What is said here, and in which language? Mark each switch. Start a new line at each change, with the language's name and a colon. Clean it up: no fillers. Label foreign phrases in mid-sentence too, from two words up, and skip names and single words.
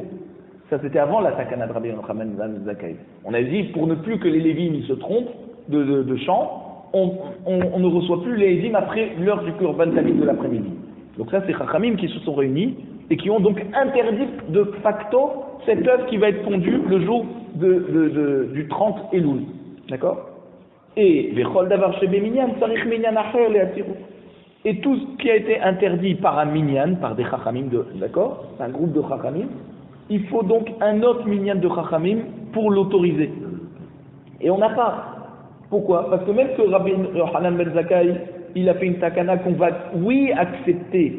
French: Ça c'était avant la takana de Rabbi Yochanan ben Zakkai. On avait dit pour ne plus que les Lévim se trompent de chant, on ne reçoit plus les Eidim après l'heure du
Hebrew: קרבן תמיד
French: de l'après-midi. Donc ça c'est Chachamim qui se sont réunis et qui ont donc interdit de facto cet œuf qui va être pondu le jour du 30 Elul. D'accord?
Hebrew: Et וכל דבר שבמנין צריך מנין אחר להתירו.
French: Et tout ce qui a été interdit par un minyan, par des chachamim, d'accord, un groupe de chachamim, il faut donc un autre minyan de chachamim pour l'autoriser. Et on n'a pas. Pourquoi? Parce que même que Rabbi Yochanan ben Zakkai, il a fait une takana qu'on va, oui, accepter.